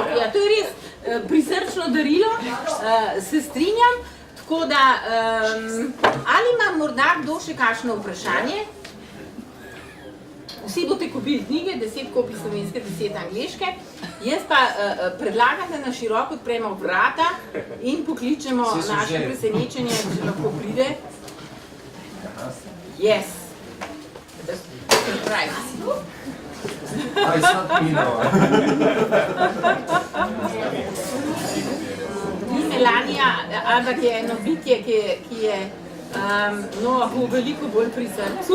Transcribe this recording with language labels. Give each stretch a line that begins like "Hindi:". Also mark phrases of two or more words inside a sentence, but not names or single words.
Slovenian: To je res prisrčno darilo, se strinjam, tako da, ali ima morda kdo še kakšno vprašanje? Vsi boste kupili knjige, 10 kopij slovenske, 10 angleške, jaz pa predlagam, da na široko odpremo vrata in pokličemo naše presenečenje, če lahko pride.
English: Yes. Surprise. Aj sad pino.
Slovenian: Ni Melanija, ampak je eno bitje, ki je veliko bolj pri srcu.